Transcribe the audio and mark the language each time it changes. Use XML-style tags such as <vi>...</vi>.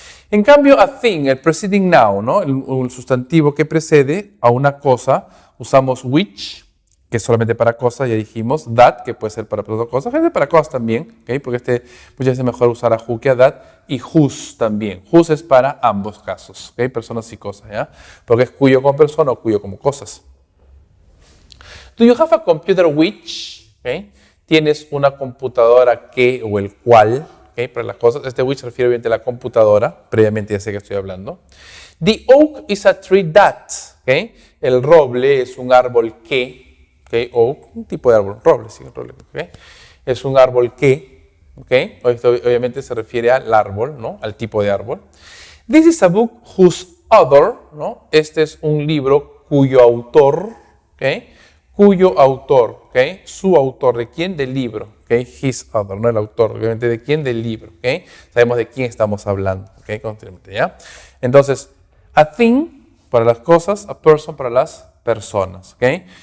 <es>En cambio,</es> <en>a thing,</en> <es>el</es> <en>preceding noun,</en> <es>¿no? El sustantivo que precede a una cosa, usamos which, que es solamente para cosas, ya dijimos, that, que puede ser para otras cosas, gente para cosas también, ¿okay? Porque muchas veces es mejor usar a who que a that, y whose también. Whose es para ambos casos, ¿okay? Personas y cosas, ¿ya? Porque es cuyo como persona o cuyo como cosas.</es> <en>Do you have a computer which?</en> <es>¿Okay? Tienes una computadora que o el cual, ¿okay? Para las cosas, este which se refiere obviamente a la computadora, previamente ya sé que estoy hablando.</es> <en>The oak is a tree that,</en> <es>¿okay? El roble es un árbol que, ¿okay? Oak, un tipo de árbol, roble, sí, roble, ¿okay? Es un árbol que, ¿okay? Obviamente se refiere al árbol, ¿no? Al tipo de árbol.</es> <en>This is a book whose author, ¿no?</en> <es>Este es un libro cuyo autor, ¿okay? Cuyo autor, ¿okay? Su autor, ¿de quién? Del libro, ¿okay?</es> <en>His author,</en> <es>no el autor, obviamente, ¿de quién? Del libro, ¿okay? Sabemos de quién estamos hablando, ¿okay? Continuamente, ¿ya? Entonces,</es> <en>a thing</en> <es>para las cosas,</es> <en>a person</en> <es>para las personas, ¿okay?</es>